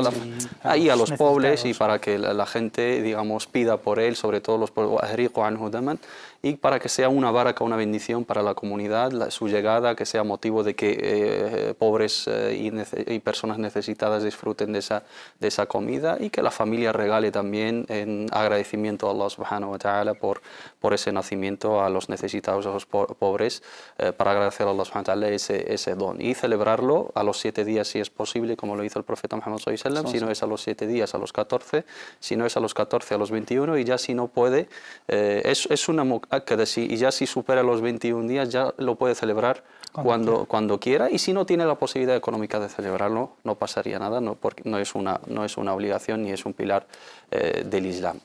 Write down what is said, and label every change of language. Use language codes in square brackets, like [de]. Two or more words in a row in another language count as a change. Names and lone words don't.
[es] a los pobres, y para que la gente, digamos, pida por él, sobre todo los pobres, y para que sea una baraka, una bendición para la comunidad, su llegada, que sea motivo de que pobres y personas necesitadas disfruten de esa comida, y que la familia regale también en agradecimiento a Allah [ar] سبحانه وتعالى [es] por ese nacimiento a los necesitados, a los pobres, para agradecer a Allah [ar] سبحانه وتعالى [es] ese don, y celebrarlo a los 7 días si es posible, como lo hizo el profeta Muhammad [ar] صلى الله عليه وسلم, [es] si no es a los 7 días, a los 14, si no es a los 14, a los 21, y ya si no puede, es una muqaddasi, y ya si supera los 21 días ya lo puede celebrar cuando quiera, y si no tiene la posibilidad económica de celebrarlo, no pasaría nada, porque no es una obligación ni es un pilar del Islam.